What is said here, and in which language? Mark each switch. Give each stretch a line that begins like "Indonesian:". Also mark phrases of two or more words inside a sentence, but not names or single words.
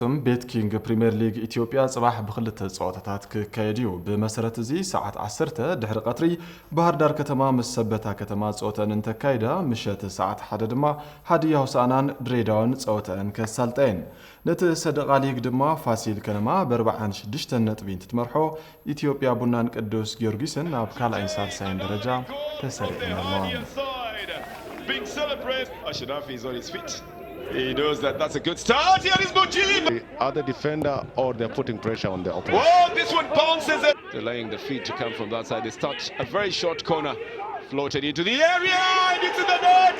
Tigrinya: ቤት ኪንግ ፕሪሚየር ሊግ ኢትዮጵያ ጽባሕ ብክልተ ጸወታታት ክካየድዩ ብመሰረት እዚ ሰዓት 10 ድሕሪ ቀትሪ ባህር ዳር ከተማ ምስ ሰበታ ከተማ ጸወተን እንተካይዳ ምሸት ሰዓት 1 ድማ ሃዲያ ሆሳዕናን ድሬዳዋን ጸወተን ከሳልጠን ነቲ ሰደቃ ሊግ ድማ ፋሲል ከነማ ብ46 ነጥቢ ትመርሖ ኢትዮጵያ ቡናን ቅዱስ ጊዮርጊስን ኣብ ካልኣይን ሳልሳይን ደረጃ ተሰሪዐን
English: He knows that that's a good start. Here is Mujib. The other defender or they're putting pressure on the opponent. Oh, this one bounces it. Delaying the feed to come from that side. This touch, a very short corner, floated into the area, and it's in the net.